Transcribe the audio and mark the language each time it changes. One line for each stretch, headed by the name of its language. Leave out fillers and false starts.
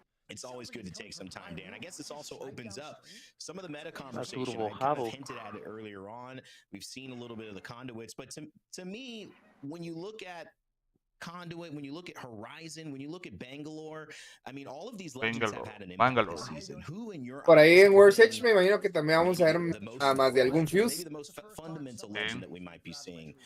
English: It's always good to take some time, Dan. I guess this also opens up some of the meta conversation. I kind of hinted at it earlier on. We've seen a little bit of the conduits, but to me, when you look at Conduit, when you look at Horizon, when you look at Bangalore, I mean, all of these legends have had an impact this season. Who in your
Spanish: Por ahí en World's Edge me imagino que también vamos a ver más de algún Fuse.
English: the most fundamental legend that we might be seeing